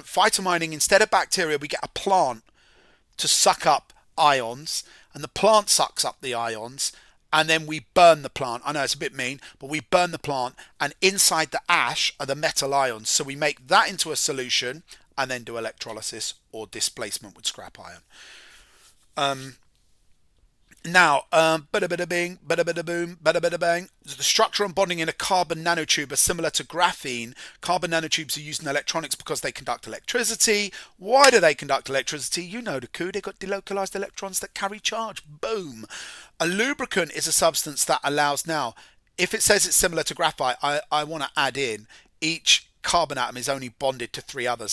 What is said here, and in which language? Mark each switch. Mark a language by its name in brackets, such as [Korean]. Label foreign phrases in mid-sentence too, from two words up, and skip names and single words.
[English] Phytomining, instead of bacteria, we get a plant to suck up ions, and the plant sucks up the ions, and then we burn the plant. I know it's a bit mean, but we burn the plant, and inside the ash are the metal ions. So we make that into a solution and then do electrolysis or displacement with scrap iron. Now, bada bada bing, bada bada boom, bada bada bang. The structure and bonding in a carbon nanotube are similar to graphene. Carbon nanotubes are used in electronics because they conduct electricity. Why do they conduct electricity? You know the coup. They've got delocalized electrons that carry charge. Boom. A lubricant is a substance that allows, now, if it says it's similar to graphite, I want to add in each carbon atom is only bonded to 3 others.